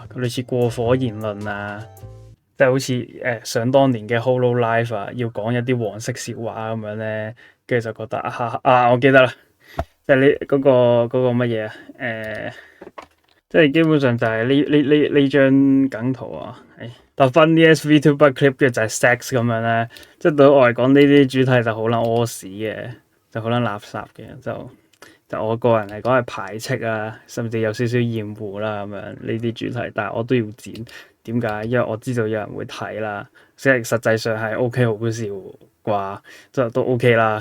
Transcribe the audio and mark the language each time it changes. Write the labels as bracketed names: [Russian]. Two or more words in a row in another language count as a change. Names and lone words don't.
[Cantonese] 類似過火言論啊，即係好似想當年嘅 Hololive 啊，要講一啲黃色笑話咁樣咧，跟住就覺得我記得啦。即係呢嗰個乜嘢啊？即係基本上就係呢張梗圖啊。 [English] The funniest VTuber clip [Cantonese] 嘅就係 sex 咁樣咧。即係對我嚟講，呢啲主題就好撚屙屎嘅，就好撚垃圾嘅。就我個人嚟講係排斥啊，甚至有少少厭惡啦咁樣呢啲主題。但係我都要剪，點解？因為我知道有人會睇啦。即係實際上係 OK 好笑啩，就都 OK 啦。